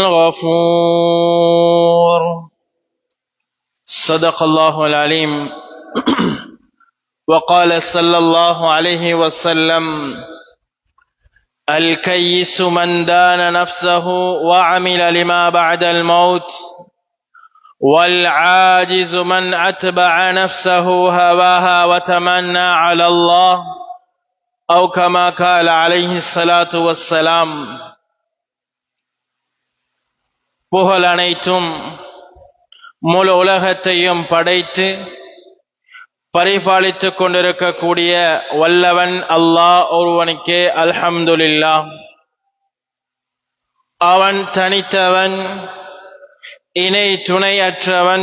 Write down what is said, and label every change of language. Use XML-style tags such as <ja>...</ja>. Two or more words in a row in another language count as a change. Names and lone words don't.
<ar>الغفور صدق الله العليم وقال صلى الله عليه وسلم الكيس من دان نفسه وعمل لما بعد الموت والعاجز من أتبع نفسه هواها وتمنى على الله أو كما قال عليه الصلاة والسلام.</ar> <ta>புகழ் அனைத்தும் முழு உலகத்தையும் படைத்து பரிபாலித்துக் கொண்டிருக்கக்கூடிய வல்லவன் அல்லாஹ் ஒருவனுக்கே அல்ஹம்துலில்லாஹ். அவன் தனித்தவன், இணை துணையற்றவன்.</ta>